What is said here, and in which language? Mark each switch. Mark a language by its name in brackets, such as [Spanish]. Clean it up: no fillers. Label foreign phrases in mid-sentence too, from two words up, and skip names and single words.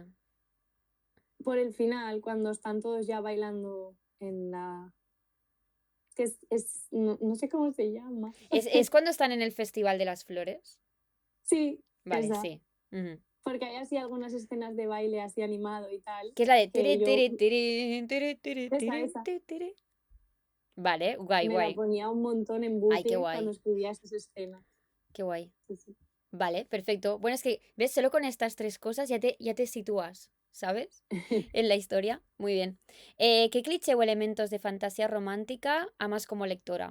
[Spanish] Por el final, cuando están todos ya bailando que no sé cómo se llama. ¿Es cuando están en el Festival de las Flores? Sí, Vale, esa. sí. Ujú. Porque hay así algunas escenas de baile así animado y tal, Que es la de tiri, que yo, tiri, tiri, tiri, tiri, tiri, esa, tiri, tiri. Vale, guay, me la guay. ponía un montón en Ay, qué bucle cuando guay, escribía esas escenas. qué guay. Sí, sí. Vale, perfecto. Bueno, es que, ¿ves? Solo con estas tres cosas ya te sitúas, ¿sabes? En la historia. Muy bien. ¿Qué cliché o elementos de fantasía romántica amas como lectora?